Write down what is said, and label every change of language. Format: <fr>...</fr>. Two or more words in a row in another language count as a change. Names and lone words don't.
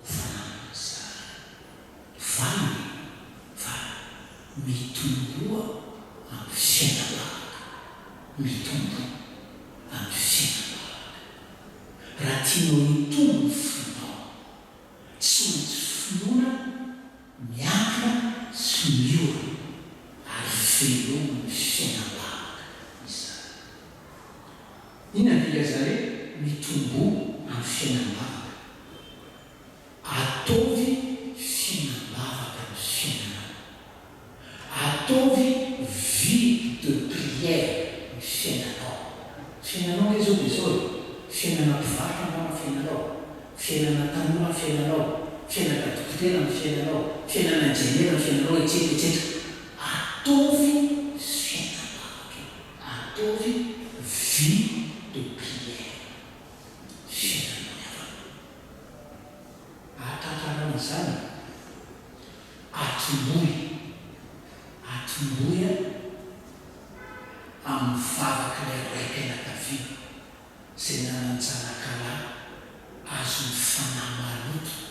<mg>fanampin'izany vany fa mitomboa amin'ny fiainam-bahaka mitombo amin'ny fiainam-bahaka raha tianao mitombo ny fonao tsy maintsy finoana miankina sy miora ary velominy fiainam-bahaka izany inona diga zany mitombo amin'ny fiainam-bahaka ataovy fiainam-bavaka ny fiainanao ataovy</mg> <fr>vie de prière</fr> <mg>ny fiainanao fiainanao ke zao dia zao fiainana mpivarotra angamba fiainanao fiainana tanora fiainanao fiainana dokotera ny fiainanao fiainana injeniera ny fiainanao etsetera ataovy fiainam-bahaka ataovy</mg> <fr>vie de prière</fr> <mg>fiainanao iavana atantarana zany atomboy atomboya amin'ny vavaka ilay raim-pianakaviana izay nananjanakala azo ny fanahy maloto</mg>